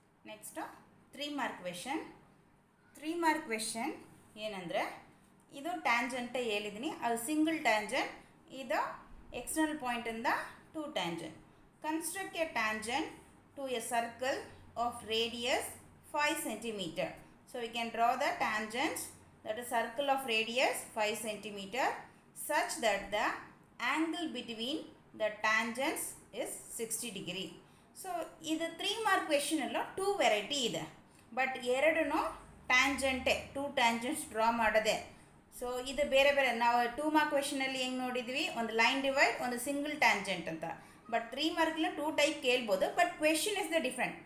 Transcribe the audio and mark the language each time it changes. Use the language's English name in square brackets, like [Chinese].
[Kannada] Next 3 mark question. 3 mark question ಏನಂದರೆ ಇದು ಟ್ಯಾಂಜೆಂಟೇ ಹೇಳಿದ್ದೀನಿ, ಅದು ಸಿಂಗಲ್ ಟ್ಯಾಂಜೆಂಟ್. ಇದು external ಪಾಯಿಂಟಿಂದ 2 tangent. [English] Construct a tangent to a circle of radius 5 centimetre. [Kannada] So we can draw the tangents [English] that is circle of radius 5 centimeter such that the angle between the tangents is 60 degree. [Kannada] So ಇದು 3 mark ಕ್ವೆಶನಲ್ಲೂ 2 variety ಇದೆ, but ಎರಡೂ ಟ್ಯಾಂಜೆಂಟೇ, 2 tangents draw ಮಾಡೋದೆ. So ಇದು ಬೇರೆ ಬೇರೆ. ನಾವು 2 mark ಕ್ವೆಶನಲ್ಲಿ ಹೆಂಗೆ ನೋಡಿದ್ವಿ, ಒಂದು ಲೈನ್ ಡಿವೈಡ್, ಒಂದು ಸಿಂಗಲ್ ಟ್ಯಾಂಜೆಂಟ್ ಅಂತ. ಬಟ್ 3 ಮಾರ್ಕಲ್ಲಿ 2 ಟೈಪ್ ಕೇಳ್ಬೋದು, but [English] Question is the different.